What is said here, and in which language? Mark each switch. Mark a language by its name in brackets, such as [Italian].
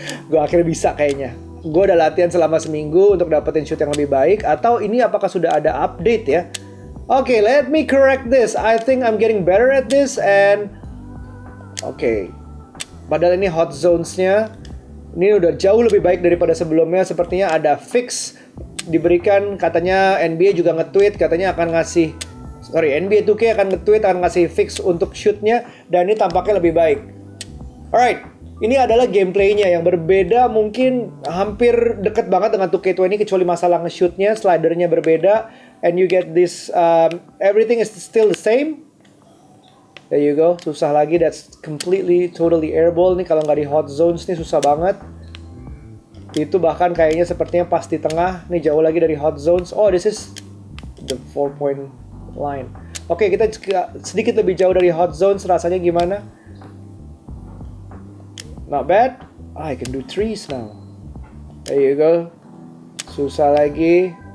[Indonesian] Gue akhirnya bisa kayaknya. Gue udah latihan selama seminggu untuk dapetin shoot yang lebih baik. Atau ini apakah sudah ada update ya? [English] Okay, let me correct this. I think I'm getting better at this. [Indonesian] And padahal ini hot zones-nya Ini udah jauh lebih baik daripada sebelumnya. Sepertinya ada fix diberikan, katanya NBA juga nge-tweet katanya akan ngasih NBA 2K akan nge-tweet, akan ngasih fix untuk shootnya, dan ini tampaknya lebih baik. Alright, ini adalah gameplaynya yang berbeda, mungkin hampir deket banget dengan 2K20 kecuali masalah nge-shootnya, slidernya berbeda, [English] and you get this, everything is still the same. There you go, [Indonesian] susah lagi, [English] that's completely, totally airball [Indonesian] nih, kalau nggak di hot zones nih susah banget. Itu bahkan kayaknya sepertinya pas di tengah, nih jauh lagi dari hot zones. [English] Oh, this is the 4-point line. [Indonesian] Oke, kita sedikit lebih jauh dari hot zones, rasanya gimana? [English] Not bad. I can do threes now. There you go. [Indonesian] Susah lagi.